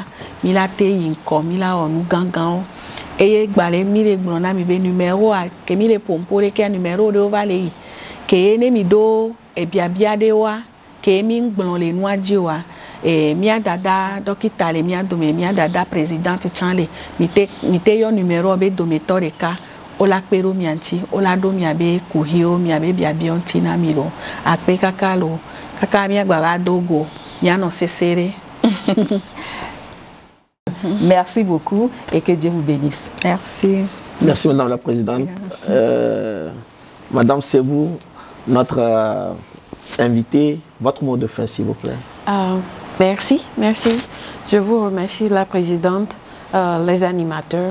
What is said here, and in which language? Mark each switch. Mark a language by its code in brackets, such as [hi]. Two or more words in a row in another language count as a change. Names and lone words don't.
[ee] mi la te yi ŋkɔ mi la wɔ nu gãgãwo eye gbale mi le gblɔ na mi be numéro ke mi le ƒomƒo ɖe ke numéro ɖewo va le yi ke ne mi ɖo biabia ɖewoa ke mi gblɔ le nua dzi oa mia dada dɔkita le mia dome mia dada présidente tsã le mi te yɔ numéro be dometɔ ɖeka ola kpe ɖo mia ŋuti ola ɖo mia be kuhiwo mia be biabiawo ŋuti na mi lo akpe kaka lo kaka mia gba va do go mia nɔ sesere. [fr] Merci beaucoup et que Dieu vous bénisse. Merci. Merci Madame la Présidente. Madame Sebou, notre invitée, votre mot de fin s'il vous plaît. Merci. Je vous remercie la Présidente, les animateurs.